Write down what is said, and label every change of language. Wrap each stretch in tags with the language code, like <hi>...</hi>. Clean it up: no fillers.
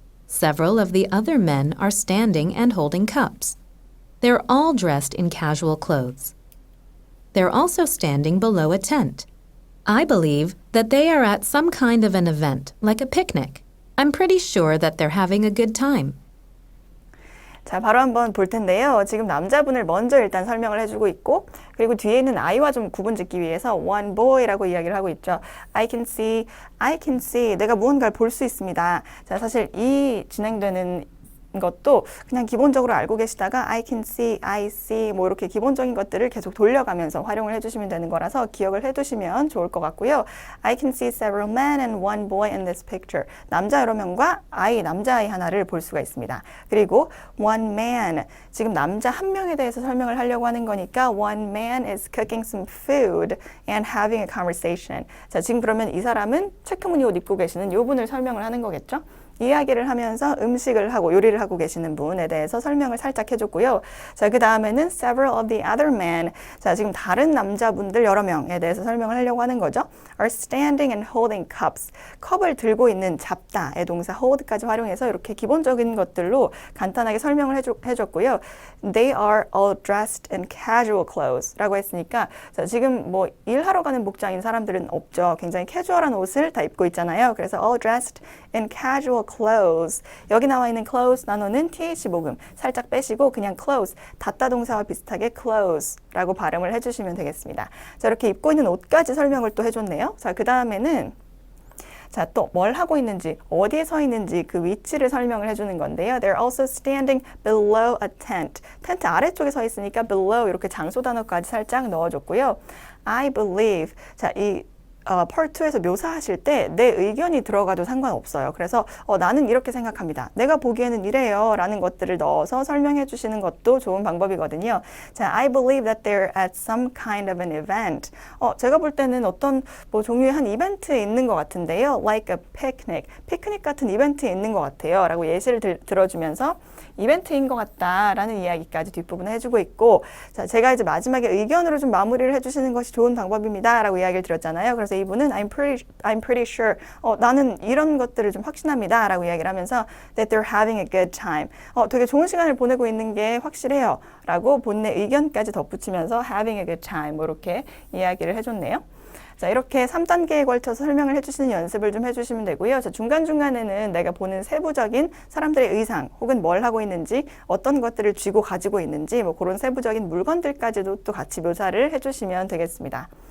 <en>Several of the other men are standing and holding cups. They're all dressed in casual clothes. They're also standing below a tent. I believe that they are at some kind of an event, like a picnic. I'm pretty sure that they're having a good time.</en> <ko>자, 바로 한번 볼 텐데요. 지금 남자분을 먼저 일단 설명을 해주고 있고, 그리고 뒤에 있는 아이와 좀 구분 짓기 위해서 one boy라고 이야기를 하고 있죠.</ko> <en>I can see.</en> <ko>내가 무언가를 볼 수 있습니다. 자, 사실 이 진행되는 것도 그냥 기본적으로 알고 계시다가</ko> <en>I can see, I see</en> <ko>뭐 이렇게 기본적인 것들을 계속 돌려가면서 활용을 해주시면 되는 거라서 기억을 해두시면 좋을 것 같고요.</ko> <en>I can see several men and one boy in this picture.</en> <ko>남자 여러 명과 남자아이 하나를 볼 수가 있습니다.</ko> <en>그리고 one man,</en> <ko>지금 남자 한 명에 대해서 설명을 하려고 하는 거니까</ko> <en>one man is cooking some food and having a conversation.</en> <ko>자, 지금 그러면 이 사람은 체크무늬 옷 입고 계시는 요 분을 설명을 하는 거겠죠? 이야기를 하면서 음식을 하고 요리를 하고 계시는 분에 대해서 설명을 살짝 해줬고요.</ko> <en>자, 그 다음에는 several of the other men.</en> <ko>자, 지금 다른 남자분들 여러 명에 대해서 설명을 하려고 하는 거죠.</ko> <en>are standing and holding cups.</en> <ko>컵을 들고 있는 잡다의 동사 hold까지 활용해서 이렇게 기본적인 것들로 간단하게 설명을 해줬고요.</ko> <en>They are all dressed in casual clothes</en> <ko>라고 했으니까, 자, 지금 뭐 일하러 가는 복장인 사람들은 없죠. 굉장히 캐주얼한 옷을 다 입고 있잖아요.</ko> <en>그래서 all dressed in casual clothes.</en> <ko>여기 나와 있는 clothes 단어는 th 모음 살짝 빼시고 그냥 clothes, 닫다 동사와 비슷하게 clothes라고 발음을 해주시면 되겠습니다. 자, 이렇게 입고 있는 옷까지 설명을 또 해줬네요. 자, 그 다음에는 자, 또 뭘 하고 있는지, 어디에 서 있는지 그 위치를 설명을 해주는 건데요.</ko> <en>They're also standing below a tent.</en> <ko>텐트 아래쪽에 서 있으니까 below 이렇게 장소 단어까지 살짝 넣어줬고요.</ko> <en>I believe.</en> <ko>자, 이 Part 2에서 묘사하실 때 내 의견이 들어가도 상관없어요. 그래서 나는 이렇게 생각합니다. 내가 보기에는 이래요. 라는 것들을 넣어서 설명해 주시는 것도 좋은 방법이거든요.</ko> <en>자, I believe that they're at some kind of an event.</en> <ko>제가 볼 때는 어떤 뭐 종류의 한 이벤트에 있는 것 같은데요.</ko> <en>Like a picnic.</en> <ko>피크닉 같은 이벤트에 있는 것 같아요. 라고 예시를 들어주면서 이벤트인 것 같다라는 이야기까지 뒷부분에 해주고 있고, 자, 제가 이제 마지막에 의견으로 좀 마무리를 해주시는 것이 좋은 방법입니다. 라고 이야기를 드렸잖아요. 그래서 이분은</ko> <en>I'm pretty sure.</en> <ko>나는 이런 것들을 좀 확신합니다. 라고 이야기를 하면서</ko> <en>that they're having a good time.</en> <ko>되게 좋은 시간을 보내고 있는 게 확실해요. 라고 본인의 의견까지 덧붙이면서</ko> <en>having a good time.</en> <ko>뭐 이렇게 이야기를 해줬네요. 자, 이렇게 3단계에 걸쳐서 설명을 해주시는 연습을 좀 해주시면 되고요. 자, 중간중간에는 내가 보는 세부적인 사람들의 의상 혹은 뭘 하고 있는지 어떤 것들을 쥐고 가지고 있는지 뭐 그런 세부적인 물건들까지도 또 같이 묘사를 해주시면 되겠습니다.</ko>